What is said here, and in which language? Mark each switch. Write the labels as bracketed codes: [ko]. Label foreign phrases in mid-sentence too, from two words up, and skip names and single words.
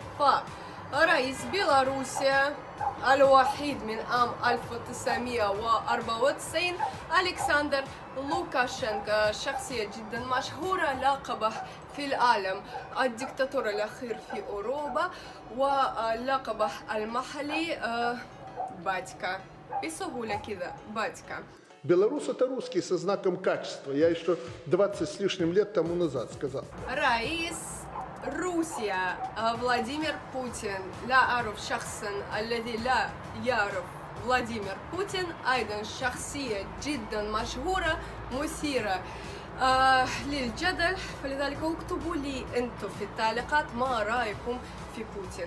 [ar] رئيس بيلاروسيا الوحيد من عام 1994 ألكسندر لوكاشنكو، شخصية جدا مشهورة، لقبه في العالم الدكتاتور الأخير في أوروبا، ولقبه المحلي батька. بسهولة كذا батька. [ru] Белорус — это русский со знаком качества. Я еще 20 с лишним лет тому назад сказал. [ar] رئيس روسيا فلاديمير بوتين. لا أعرف شخصا الذي لا يعرف فلاديمير بوتين، أيضا شخصية جدا مشهورة مثيرة للجدل. فلذلك اكتبوا لي أنتم في التعليقات ما رأيكم في بوتين.